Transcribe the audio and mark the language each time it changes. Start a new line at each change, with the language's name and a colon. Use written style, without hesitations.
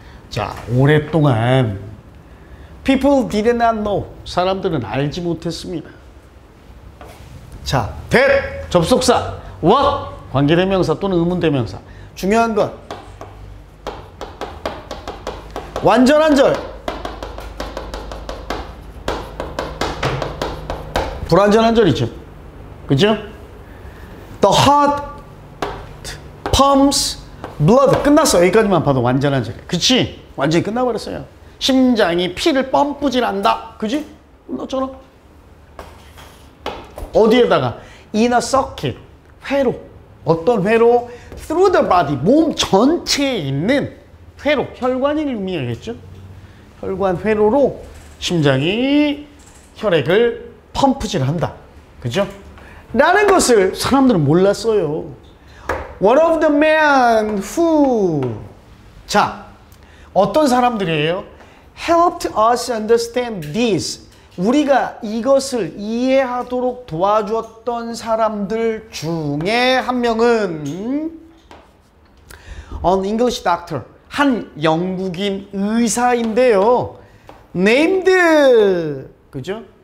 English: 자,
Korean: 오랫동안
English: people did not know.
Korean: 사람들은 알지 못했습니다. 자, that 접속사. what 관계대명사 또는 의문대명사. 중요한 건 완전한 절, 불완전한 절이죠.
English: 그죠? The heart pumps blood.
Korean: 끝났어. 여기까지만 봐도 완전한 절. 그치? 완전히 끝나버렸어요. 심장이 피를 펌프질한다. 그지? 끝났잖아. 어디에다가?
English: In a circuit. 회로.
Korean: 어떤 회로?
English: Through the body.
Korean: 몸 전체에 있는 회로. 혈관을 의미하겠죠? 혈관 회로로 심장이 혈액을 펌프질한다. 그죠? 라는 것을 사람들은 몰랐어요.
English: One of the men who 자,
Korean: 어떤 사람들이에요?
English: Helped us understand this.
Korean: 우리가 이것을 이해하도록 도와주었던 사람들 중에 한 명은
English: an English doctor.
Korean: 한 영국인 의사인데요. named 그죠?